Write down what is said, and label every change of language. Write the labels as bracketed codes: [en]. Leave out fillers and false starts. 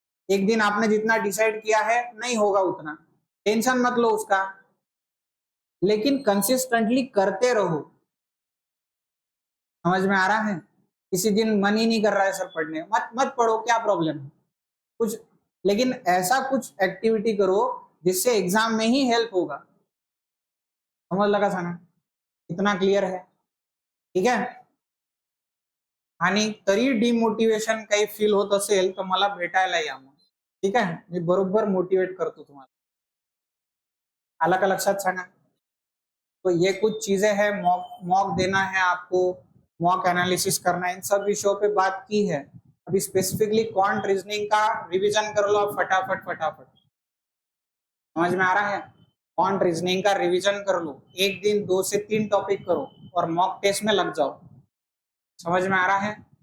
[hi] एक दिन आपने जितना डिसाइड किया है नहीं होगा उतना, टेंशन मत लो उसका, लेकिन कंसिस्टेंटली करते रहो। समझ में आ रहा है? किसी दिन मन ही नहीं कर रहा है सर पढ़ने, मत पढ़ो, क्या प्रॉब्लम है? कुछ, लेकिन ऐसा कुछ एक्टिविटी करो जिससे एग्जाम में ही हेल्प होगा। समझ लगा साना? इतना क्लियर है? [mr] ठीक है, आणि तरी डिमोटिवेशन काही फील होत असेल तर मला भेटायला या मग। ठीक आहे, मी बरोबर मोटिवेट करतो तुम्हाला। आला का लक्षात सांगा? [hi] तो ये कुछ चीजें हैं, मॉक देना है आपको, मॉक एनालिसिस करना है, इन सब विषयों पे बात की है। अभी स्पेसिफिकली क्वांट रीजनिंग का रिवीजन कर लो आप फटाफट फटाफट। समझ में आ रहा है? क्वांट रीजनिंग का रिवीजन कर लो, एक दिन 2 से 3 टॉपिक करो और मॉक टेस्ट में लग जाओ। समझ में आ रहा है?